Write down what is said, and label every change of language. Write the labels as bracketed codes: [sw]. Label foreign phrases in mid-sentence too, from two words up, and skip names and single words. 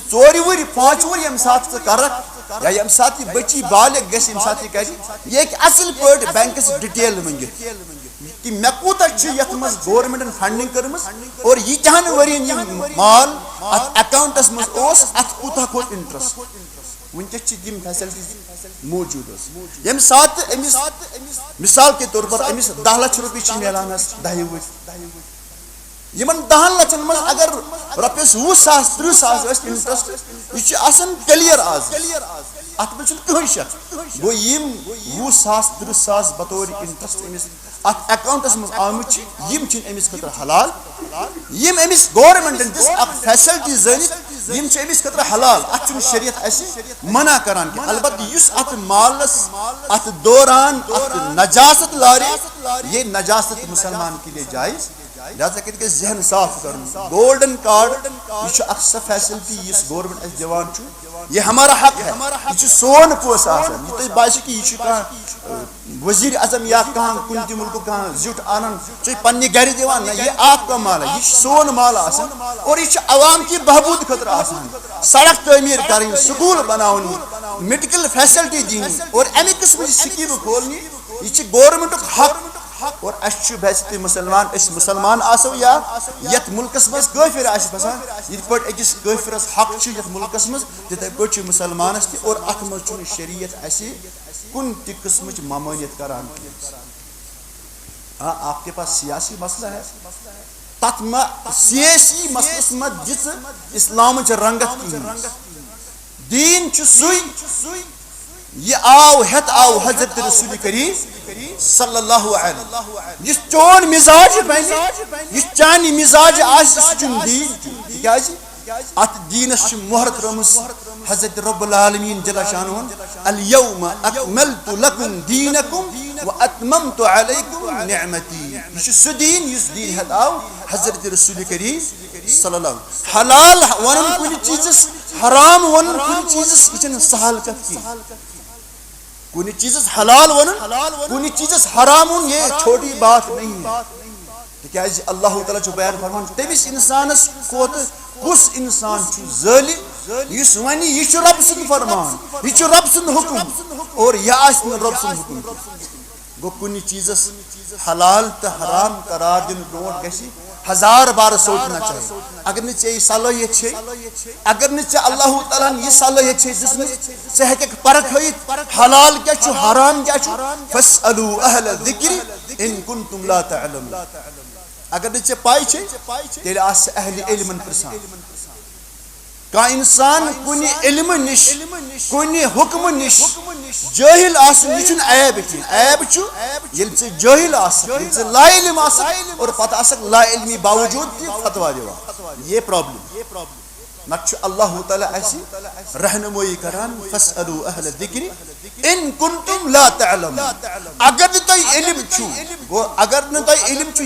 [ks] 4 ؤری 5 ؤری ییٚمہِ ساتہٕ ژٕ کرکھ یا ییٚمہِ ساتہٕ یہِ بچی بالغ گژھِ ییٚمہِ ساتہٕ یہِ کرِ یہِ ہیٚکہِ اصل پٲٹھۍ بینکس ڈِٹیل منٛگِتھ کہ مےٚ کوٗتاہ چھُ یتھ منٛز گورمنٹن فنڈنگ کٔرمٕژ اور ییٖتہن ؤرین یِم مال اتھ اکاؤنٹس منٛز اوس اتھ کوٗتاہ کھوٚت انٹرسٹ ونکس چھِ یِم فیسلٹیٖز موٗجوٗد حظ ییٚمہِ ساتہٕ أمِس [ur] مثال کے طور پر [ks] أمِس 10 لچھ رۄپیہِ چھِ میلان حظ 10 ؤری یِمن 10 لچھن منٛز اگر رۄپیس 20 ساس 30 ساس ٲسۍ انٹرسٹ یہِ چھُ آسان کلیر آز اتھ منٛز چھُنہٕ کٕہٕنۍ شک گوٚو یِم 20 ساس 30 ساس بطور انٹرسٹ أمِس اتھ اکاؤنٹس منٛز آمٕتۍ چھِ یِم چھِنہٕ أمِس خٲطرٕ حلال یِم أمِس گورمنٹن دِژ اکھ فیسلٹی زٲنِتھ یِم چھِ أمِس خٲطرٕ حلال اتھ چھُنہٕ شریعت اسہِ منع کران کینٛہہ البتہ یُس اتھ مالس اتھ دوران اتھ نجاست لارِ [ur] یہ نجاست مسلمان کے لیے جائز [ks] لہذا کٔرِتھ گژھِ ذہن صاف کرُن گولڈن کارڈ یہ چھُ اکھ سۄ فیسلٹی یُس گورمنٹ اسہِ دِوان چھُ [ur] یہ ہمارا حق ہے [ks] یہ چھُ سون پونٛسہٕ آسان یہِ تۄہہِ باسہِ کہِ یہِ چھُ کانٛہہ وزیر اعظم یا کانٛہہ کُنہِ تہِ مُلکُک کانٛہہ زیُٹھ انان ژٕ پننہِ گرِ دِوان [ur] نہ یہ آپ کا مال ہے [ks] یہ چھُ سون مال آسان اور یہ چھُ [ur] عوام کی بہبوٗد [ks] خٲطرٕ آسان سڑک تعمیٖر کرٕنۍ سکوٗل بناوٕنۍ میڈیکل فیسلٹی دِنۍ اور امہِ قٕسمٕچ سکیٖمہٕ کھولنہِ یہ چھُ گورمنٹُک حق اور اَسہِ چھُ باسہِ تُہۍ مُسلمان أسۍ مُسلمان آسو یا یتھ مُلکس منٛز کٲفِر آسہِ بسان یِتھ پٲٹھۍ أکِس کٲفرس حق چھُ یتھ مُلکس منٛز تِتھے پٲٹھۍ چھُ مُسلمانس تہِ اور اتھ منٛز چھُنہٕ شریعت اسہِ کُنہِ تہِ قٕسمٕچ ممٲنیت کران [ur] ہاں آپ کے پاس سیاسی مسئلہ ہے [ks] تتھ ما سیاسی مسلس ما دِژ اسلامٕچ رنگت کِہیٖنۍ دیٖن چھُ سُے یہ آو ہیٚتھ آو حضرت رسول کریم [ar] صلی اللہ علیہ [ks] یُس چون مزاج بنہِ یُس چانہِ مزاج آسہِ سُہ چھُنہٕ دیٖن تِکیازِ اتھ دیٖنس چھِ مۄہر ترٲومٕژ حضرت رب العالمین جل شانہ [ar] الیوم اکملت لکم دیٖنکم واتممت علیکم نعمتی [ks] یہ چھُ سُہ دیٖن یُس دیٖن ہیٚتھ آو حضرت رسول کریم [ar] صلی اللہ علیہ [ks] حلال ونُن کُنہِ چیٖزس حرام ونُن کُنہِ چیٖزس یہِ چھنہٕ سہل کتھ کینٛہہ کُنہِ چیٖزس حلال ونُن کُنہِ چیٖزس حرام ونُن [ur] یہ چھوٹی بات نہیں ہے [ks] تِکیازِ اللہ تعالیٰ چھُ بیان فرمان تٔمِس انسانس کھۄتہٕ کُس انسان چھُ ظٲلِم یُس وَنہِ یہِ چھُ رۄب سُنٛد فرمان یہِ چھُ رۄب سُنٛد حُکم اور یہِ آسہِ نہٕ رۄب سُنٛد حُکم گوٚو کُنہِ چیٖزس حلال تہٕ حرام قرار دِنہٕ برونٛٹھ گژھِ 1000 بار [ur] سونچنا چاہیے [ks] اگر نہٕ ژےٚ یہِ صلٲحیت چھے اگر نہٕ ژےٚ اللہ تعالیٰ ہن یہِ صلٲحیت چھے دِژمٕژ ژٕ ہیٚککھ پرکھٲیِتھ حلال کیاہ چھُ حرام کیاہ چھُ [ar] فاسألوا اہل الذکر ان کنتم لا تعلمون [ks] اگر نہٕ ژےٚ پاے چھے تیٚلہِ آس ژٕ اہلِ علمن پرژھان کانٛہہ اِنسان کُنہِ علمہٕ نِش کُنہِ حُکمہٕ نِش جٲہِل آسُن یہِ چھُنہٕ عیب کینٛہہ عیب چھُ ییٚلہِ ژٕ جٲہِل آسکھ ییٚلہِ ژٕ لا علم آسکھ اور پتہٕ آسکھ لا علمی باوجوٗد تہِ فتوا دِوان یہ پرابلم نتہٕ چھُ اللہ تعالیٰ اسہِ رہنمٲیی کران [ar] فاسألوا اہل الذکر ان کنتم لا تعلمون [ks] اگر نہٕ تۄہہِ علم چھُو گوٚو اگر نہٕ تۄہہِ علم چھُ